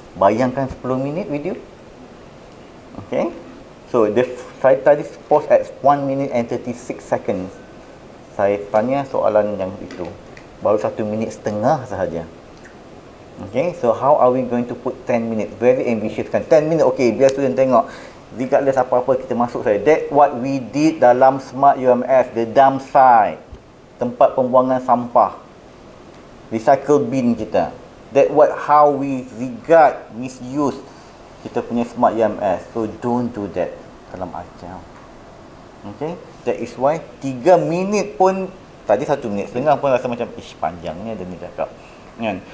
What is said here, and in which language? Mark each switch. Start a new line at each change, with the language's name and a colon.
Malay: Bayangkan 10 minit video. Okay.
English: So,
Malay: saya tadi
English: post at 1 minute and 36 seconds.
Malay: Saya tanya soalan yang itu. Baru 1 minit setengah sahaja.
English: Okay, so how are we going to put 10 minutes? Very ambitious kan.
Malay: 10 minit, okay, biar student tengok. Regardless apa-apa kita masuk saya.
English: That's what we did dalam Smart UMS, the dump site.
Malay: Tempat pembuangan sampah.
English: Recycle bin kita. That's how we regard, misuse
Malay: kita punya
English: Smart UMS. So don't do that
Malay: dalam ajar. Okay,
English: that is why
Malay: 3 minit pun, tadi 1 minit setengah pun rasa macam panjangnya dia ni cakap. Kan?